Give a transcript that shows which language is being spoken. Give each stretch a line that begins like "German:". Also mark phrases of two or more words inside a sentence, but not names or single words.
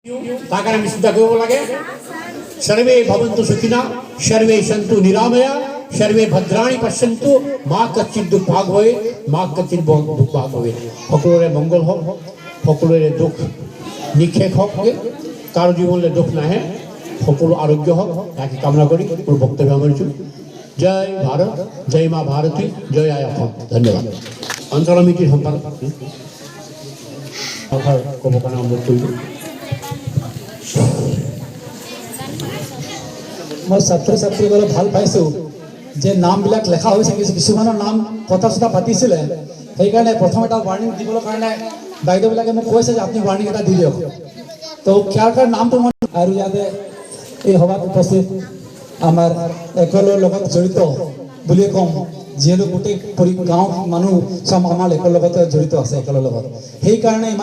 Hindi: ताकि हम चिंता करब लगे
Sanskrit: सर्वे भवन्तु सुखिनः सर्वे सन्तु निरामया सर्वे भद्राणि पश्यन्तु माँ कच्चित दुर्भाग होए माँ कच्चित दुर्भाग होए
Assamese: সকলোৰে মংগল হওক সকলোৰে দুখ নিক্ষেপ হওক কাৰো জীৱনলৈ দুখ নাহে সকলো আৰোগ্য হওক তাকে কামনা কৰি মোৰ বক্তব্য সামৰিছোঁ জয় ভাৰত জয় মা ভাৰতী জয় আই অসম ধন্যবাদ অঞ্চল সমিতিৰ সম্পাদক ক'ব কাৰণে অনুৰোধ কৰিলোঁ
Hindi: मैं छात्र छात्री
Assamese: ভাল পাইছোঁ যে নামবিলাক লেখা হৈছে কিছুমানৰ নাম কথা চথা পাতিছিলে সেইকাৰণে প্ৰথম এটা ৱাৰ্নিং দিবলৈ কাৰণে বাইদেউবিলাকে মোক কৈছে যে আপুনি ৱাৰ্নিং এটা দি দিয়ক তো কাৰ নামটো মই আৰু ইয়াতে এই সভাত উপস্থিত আমাৰ একেলৰ লগত জড়িত বুলিয়ে ক'ম যিহেতু গোটেই গাঁও মানুহ চব আমাৰ একৰ লগতে জড়িত আছে একেলৰ লগত সেইকাৰণে ইমান